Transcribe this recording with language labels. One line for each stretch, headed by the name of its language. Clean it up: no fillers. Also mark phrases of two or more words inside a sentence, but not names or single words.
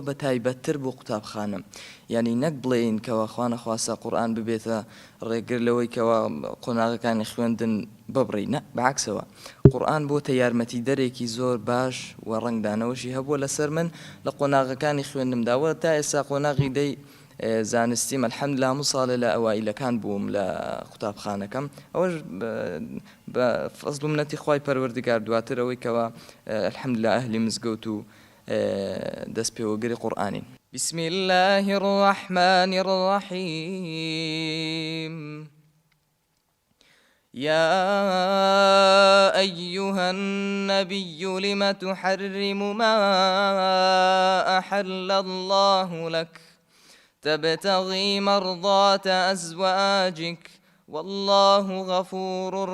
Central Kurdish: بە تایبەتتر بۆ قوتابخانم، یعنی نەک بڵێین کەوا خوا نەخواسە قورئان ببێتە ڕێگر لەوەی کەوا قۆناغەکانی خوێندن ببڕی، نە بەعکسەوە قورئان بۆتە یارمەتی دەرێکی زۆر باش و ڕنگدانەوەشی هەبووە لەسەر من لە قۆناغەکانی خوێندنمداوە تا ئێستا قۆناغی دەی زانستیم الحەمدولله هەموو ساڵێ لە ئەوائیلەکان بووم لە قوتابخانەکەم. ئەوەش بە فەزڵ و منەتی خوای پەروەردگار دواتر ئەوەی کەوا الحەمدولله ئەهلی مزگەوت و دەست پێوەگەری قورئانین.
Arabic: بسم الله الرحمن الرحيم يا أيها النبي لم تحرم ما أحل الله لك تبتغي مرضات أزواجك والله غفور